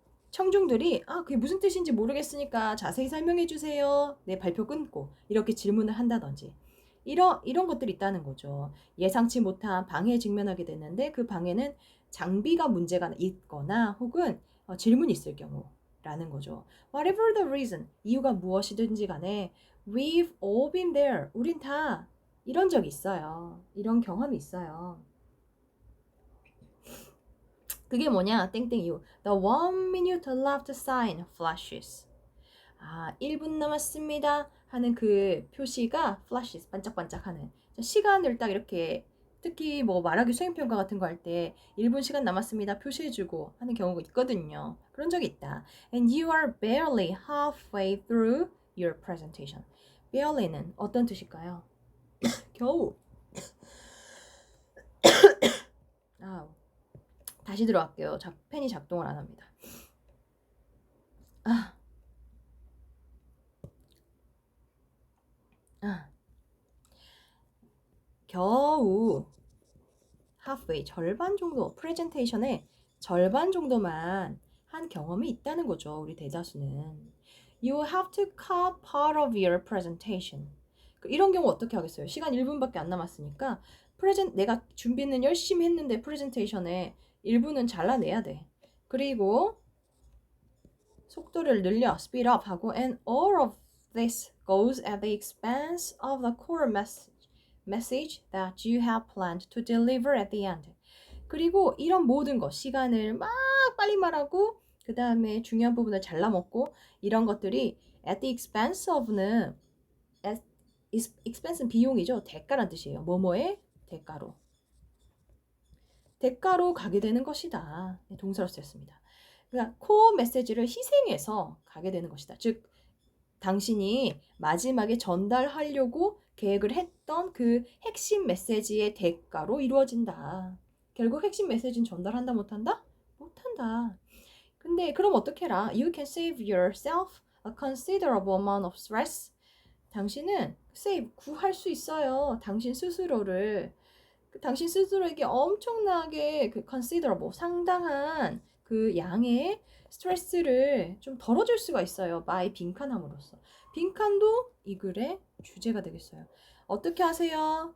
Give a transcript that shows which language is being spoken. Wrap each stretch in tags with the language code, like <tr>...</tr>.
<ko>청중들이 그게 무슨 뜻인지 모르겠으니까 자세히 설명해 주세요. 내 발표 끊고 이렇게 질문을 한다든지 이런 것들이 있다는 거죠. 예상치 못한 방해에 직면하게 됐는데 그 방해는 장비가 문제가 있거나 혹은 질문이 있을 경우라는 거죠.</ko> <en>Whatever the reason,</en> <ko>이유가 무엇이든지 간에</ko> <en>we've all been there.</en> <ko>우린 다 이런 적이 있어요. 이런 경험이 있어요. 그게 뭐냐? 땡땡 이유.</ko> <en>The 1 minute left sign flashes.</en> <ko>1분 남았습니다 하는 그 표시가 flashes, 반짝반짝하는. 시간을 딱 이렇게, 특히 뭐 말하기 수행평가 같은 거 할 때 1분 시간 남았습니다 표시해주고 하는 경우가 있거든요. 그런 적이 있다.</ko> <en>And you are barely halfway through your presentation.</en> <ko>barely는 어떤 뜻일까요? 겨우. 다시 들어갈게요. 펜이 작동을 안 합니다. 겨우 halfway, 절반 정도, 프레젠테이션의 절반 정도만 한 경험이 있다는 거죠. 우리 대다수는.</ko> <en>You have to cut part of your presentation.</en> <ko>이런 경우 어떻게 하겠어요? 시간 1분밖에 안 남았으니까 내가 준비는 열심히 했는데 프레젠테이션에 1분은 잘라내야 돼. 그리고 속도를 늘려,</ko> <en>speed up 하고, and all of this goes at the expense of the core message that you have planned to deliver at the end.</en> <ko>그리고 이런 모든 것, 시간을 막 빨리 말하고 그 다음에 중요한 부분을 잘라먹고 이런 것들이</ko> <en>at the expense of</en> <ko>는 expense는 비용이죠. 대가란 뜻이에요. 뭐뭐의 대가로. 대가로 가게 되는 것이다. 동사로 쓰였습니다. 그러니까 코어 메시지를 희생해서 가게 되는 것이다. 즉 당신이 마지막에 전달하려고 계획을 했던 그 핵심 메시지의 대가로 이루어진다. 결국 핵심 메시지는 전달한다 못한다? 못한다. 근데 그럼 어떻게 해라?</ko> <en>You can save yourself a considerable amount of stress.</en> <ko>당신은 구할 수 있어요. 당신 스스로를. 당신 스스로에게 엄청나게 considerable, 상당한 그 양의 스트레스를 좀 덜어줄 수가 있어요. by 빈칸함으로써. 빈칸도 이 글의 주제가 되겠어요. 어떻게 하세요?</ko>